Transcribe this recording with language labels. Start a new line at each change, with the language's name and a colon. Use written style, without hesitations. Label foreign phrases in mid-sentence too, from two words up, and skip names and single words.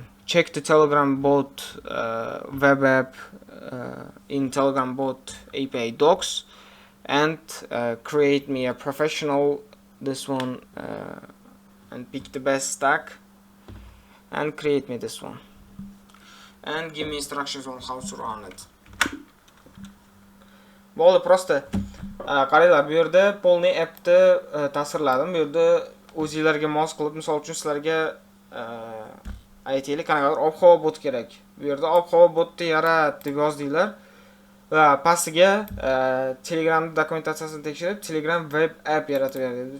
English: Check the Telegram bot web app in Telegram bot API docs and create me a professional this one and pick the best stack and create me this one and give me instructions on how to run it.
Uzbek: Bo'ldi, просто qaranglar, bu yerda polniy appni tasvirladim. Bu yerda o'zingizlarga mos qilib, misol uchun sizlarga aytaylik, qanaqadir ob-havo bot kerak. Bu yerda ob-havo botni yarat deb yozdinglar va pastiga Telegram dokumentatsiyasini tekshirib, Telegram web app yaratib beradi.